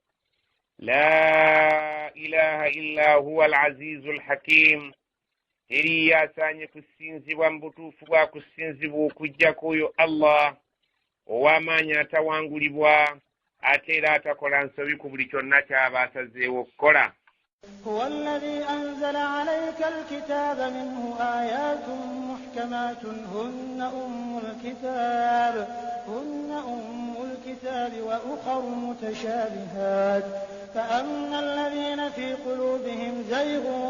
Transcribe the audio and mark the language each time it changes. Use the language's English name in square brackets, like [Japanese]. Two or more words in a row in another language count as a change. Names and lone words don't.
[Arabic] لا إله إلا هو العزيز الحكيم. [Ganda] Eri yasaanye kusinzibwa mu butuufu bwa kusinzibwa okuggyako oyo Allah ow'amaanyi atawangulibwa, ate era atakola nsobi ku buli kyonna ky'aba asazeewo okukola. [Arabic] هو الذي أنزل عليك الكتاب منه آيات محكمات هن أم الكتاب وأخر متشابهات فأما الذين في قلوبهم زيغ